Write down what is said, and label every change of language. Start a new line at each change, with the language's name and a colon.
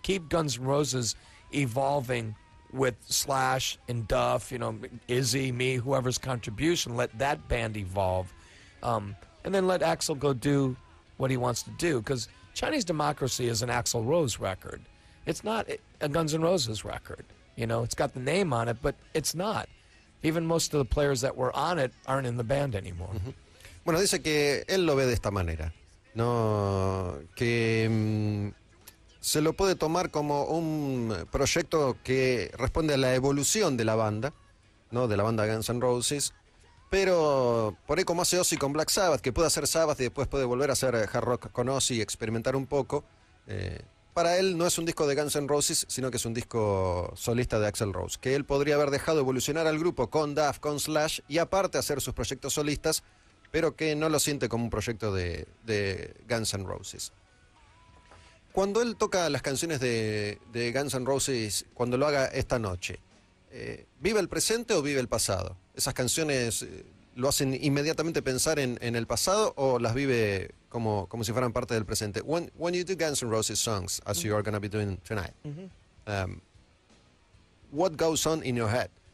English: Keep Guns N' Roses evolving with Slash and Duff, you know, Izzy, me, whoever's contribution, let that band evolve. And then let Axl go do what he wants to do, because Chinese Democracy is an Axl Rose record. It's not a Guns N' Roses record. You know, it's got the name on it, but it's not. Even most of the players that were on it aren't in the band anymore.
Spanish: Bueno, dice que él lo ve de esta manera, ¿no? Que se lo puede tomar como un proyecto que responde a la evolución de la banda, ¿no? De la banda Guns N' Roses, pero por ahí como hace Ozzy con Black Sabbath, que puede hacer Sabbath y después puede volver a hacer hard rock con Ozzy y experimentar un poco, para él no es un disco de Guns N' Roses, sino que es un disco solista de Axl Rose, que él podría haber dejado evolucionar al grupo con Duff, con Slash, y aparte hacer sus proyectos solistas, pero que no lo siente como un proyecto de Guns N' Roses. Cuando él toca las canciones de Guns N' Roses, cuando lo haga esta noche, ¿vive el presente o vive el pasado? ¿Esas canciones lo hacen inmediatamente pensar en el pasado o las vive como si fueran parte del presente?
English: When you do Guns N' Roses songs, as you are going to be doing tonight, what goes on in your head?